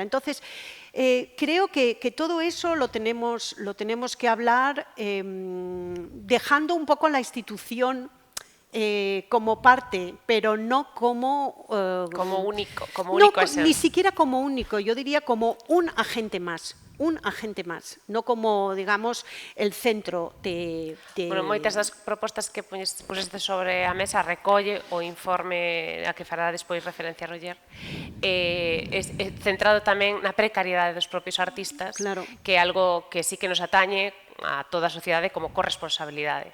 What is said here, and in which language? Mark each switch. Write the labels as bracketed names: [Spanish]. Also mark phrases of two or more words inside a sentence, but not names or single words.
[Spanish] Entonces, creo que todo eso lo tenemos que hablar dejando un poco la institución como parte, pero no como único ni siquiera como único, yo diría como un agente más, no como, digamos, el centro de... [Galician] Bueno, moitas das propostas que puseste sobre a mesa recolle o informe a que fará despois referencia a Roger, centrado tamén na precariedade dos propios artistas, claro, que é algo que sí que nos atañe a toda a sociedade como corresponsabilidade.